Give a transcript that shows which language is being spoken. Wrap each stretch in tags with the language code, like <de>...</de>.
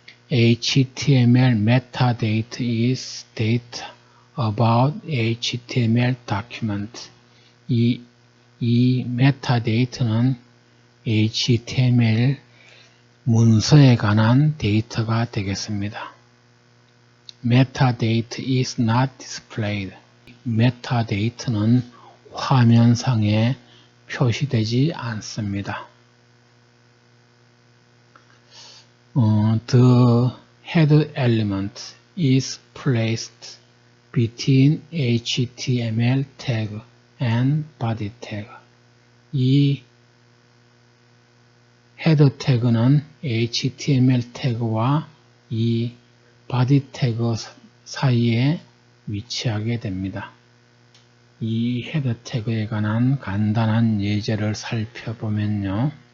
<en>HTML metadata is data about HTML document.</en> <ko>이 metadata는 HTML 문서에 관한 데이터가 되겠습니다.</ko> <en>Metadata is not displayed.</en> <ko>metadata는 화면상에 표시되지 않습니다.</ko> <en>The head element is placed between HTML tag and body tag.</en> <ko>이 헤더 태그는 HTML 태그와 이 body 태그 사이에 위치하게 됩니다. 이 헤더 태그에 관한 간단한 예제를 살펴보면요.</ko>